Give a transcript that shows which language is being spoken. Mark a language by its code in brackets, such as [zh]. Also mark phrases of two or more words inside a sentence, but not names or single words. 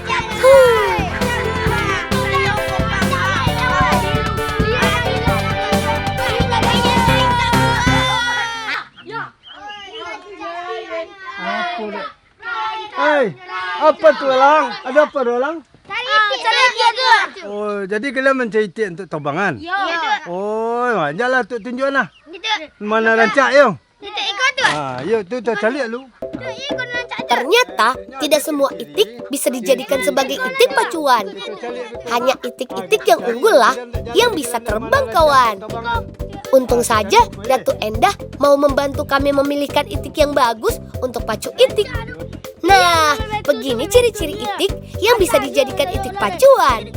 [min] Hei, apa tu Alang? Ada apa tu Alang? Cari dia tu. [id] Oh, jadi kalian mencari itik untuk tobangan? Ya. [min] Oh, janganlah tu tunjuk nah. Gitu. Mana rancak yo? Kita ikut tu. Yo tu cari lu. Tu ikut rancak tu. [id] Ternyata tidak semua itik bisa dijadikan sebagai itik pacuan. Hanya itik-itik yang unggul lah yang bisa terbang, kawan. Untung saja Datu Endah mau membantu kami memilihkan itik yang bagus untuk pacu itik. Nah, begini ciri-ciri itik yang bisa dijadikan itik pacuan.